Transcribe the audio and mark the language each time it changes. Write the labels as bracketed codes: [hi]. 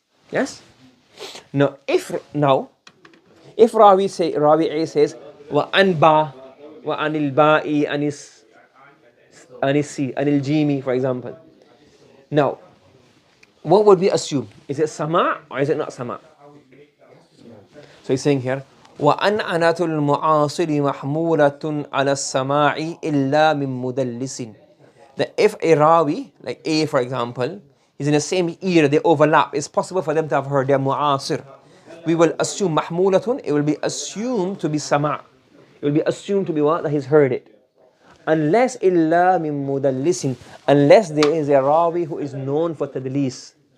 [en] Yes? Now if rawi A says wa anba wa anil ba'i anis anil jimi, for example. Now, what would we assume? Is it sama' or is it not sama'? So he's saying here, [ar] وَأَنْعَنَةُ الْمُعَاصِرِ مَحْمُولَةٌ عَلَى السَّمَاعِ إِلَّا مِن مُدَلِّسٍ. [en] That if a rawi, like A for example, is in the same era, they overlap, it's possible for them to have heard their mu'asir. We will assume mahmulatun, it will be assumed to be sama'. It will be assumed to be what? That he's heard it. unless illa min mudallisin, unless there is a rawi who is known for tadlis.